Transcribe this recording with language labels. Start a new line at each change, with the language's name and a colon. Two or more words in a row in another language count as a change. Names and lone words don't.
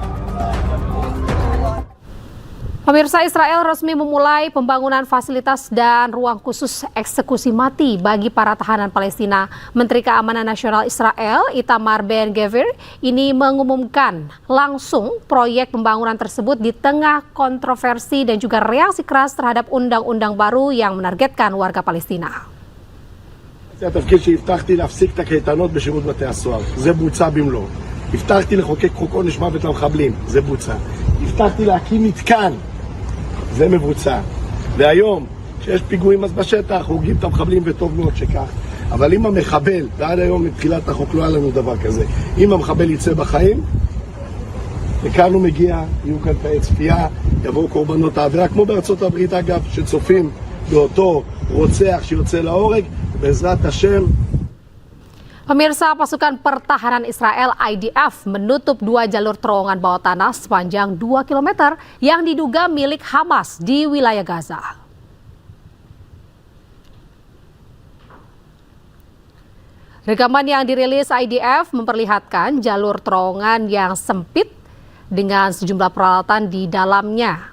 Indonesian: Pemirsa, Israel resmi memulai pembangunan fasilitas dan ruang khusus eksekusi mati bagi para tahanan Palestina. Menteri Keamanan Nasional Israel, Itamar Ben-Gvir, ini mengumumkan langsung proyek pembangunan tersebut di tengah kontroversi dan juga reaksi keras terhadap undang-undang baru yang menargetkan warga Palestina.
Hebrew: זה התפקיד שהבטחתי להפסיק את הקייטנות בשירות בתי הסוהר, זה בוצע במלואו. הבטחתי לחוקק חוק עונש מוות למחבלים, זה בוצע. הבטחתי להקים מתקן, זה מבוצע. והיום, כשיש פיגועים אז בשטח, הורגים את המחבלים וטוב מאוד שכך. אבל אם המחבל, ועד היום מתחילת החוק לא היה לנו דבר כזה, אם המחבל יצא בחיים, וכאן הוא מגיע, יהיו כאן תאי צפייה, יבואו קורבנות העבירה, כמו בארצות הברית אגב, שצופים באותו רוצח שיוצא להורג, בעזרת השם.
Indonesian: Pemirsa, pasukan pertahanan Israel IDF menutup 2 jalur terowongan bawah tanah sepanjang 2 km yang diduga milik Hamas di wilayah Gaza. Rekaman yang dirilis IDF memperlihatkan jalur terowongan yang sempit dengan sejumlah peralatan di dalamnya.